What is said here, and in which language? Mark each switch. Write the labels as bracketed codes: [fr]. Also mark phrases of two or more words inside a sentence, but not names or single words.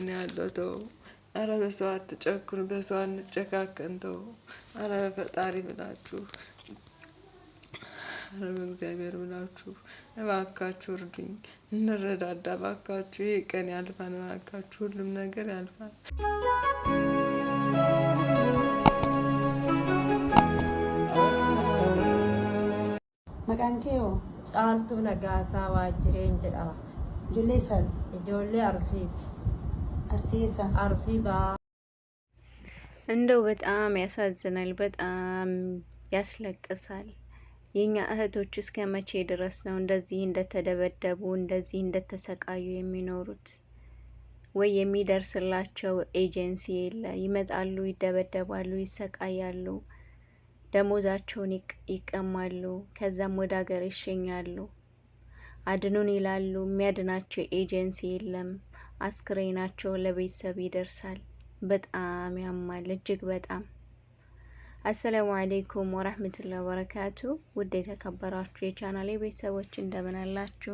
[am] ያለው ተው። አረ በሰው አትጨክኑ፣ በሰው አንጨካከን ተው። አረ በፈጣሪ ብላችሁ፣ አረ በእግዚአብሔር ብላችሁ እባካችሁ እርዱኝ፣ እንረዳዳ እባካችሁ። ይሄ ቀን ያልፋል እባካችሁ፣ ሁሉም ነገር ያልፋል። [om] Maqaan kee hoo? Caaltuu Nagaasaa Waajjireen jedhama. Ijoollee isaati? Ijoollee Arsiiti. Arsii eessa? Arsii ba'aa. [am] እንደው በጣም ያሳዝናል፣ በጣም ያስለቅሳል። የኛ እህቶች እስከ መቼ ድረስ ነው እንደዚህ እንደተደበደቡ እንደዚህ እንደተሰቃዩ የሚኖሩት? ወይ የሚደርስላቸው ኤጀንሲ የለ። ይመጣሉ፣ ይደበደባሉ፣ ይሰቃያሉ፣ ደሞዛቸውን ይቀማሉ፣ ከዛም ወደ ሀገር ይሸኛሉ። አድኑን ይላሉ፣ የሚያድናቸው ኤጀንሲ የለም። አስክሬናቸው ለቤተሰብ ይደርሳል። በጣም ያማል፣ እጅግ በጣም። [ar] السلام عليكم ورحمة الله وبركاته። [am] ውድ የተከበራችሁ የቻናሌ ቤተሰቦች እንደምን አላችሁ?